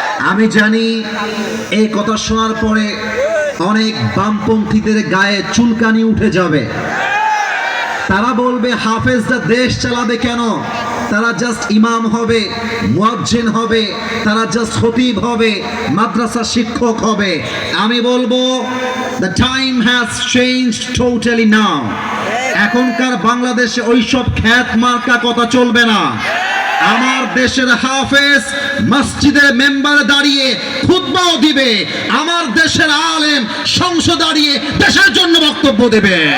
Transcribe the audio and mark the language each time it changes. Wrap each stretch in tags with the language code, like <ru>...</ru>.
<bn>আমি জানি এই কথা শোনার পরে অনেক বামপন্থীদের গায়ে চুলকানি উঠে যাবে। তারা বলবে হাফেজরা দেশ চালাবে কেন? তারা জাস্ট ইমাম হবে, মুয়াজ্জিন হবে, তারা জাস্ট খতিব হবে, মাদ্রাসা শিক্ষক হবে। আমি বলবো</bn> <en>the time has changed totally now.</en> <bn>এখনকার বাংলাদেশে ওইসব খ্যাত মার্কা কথা চলবে না। আমার দেশের হাফেজ মসজিদের মেম্বারে দাঁড়িয়ে খুতবাও দিবে, আমার দেশের আলেম সংসদে দাঁড়িয়ে দেশের জন্য বক্তব্য দেবে।</bn>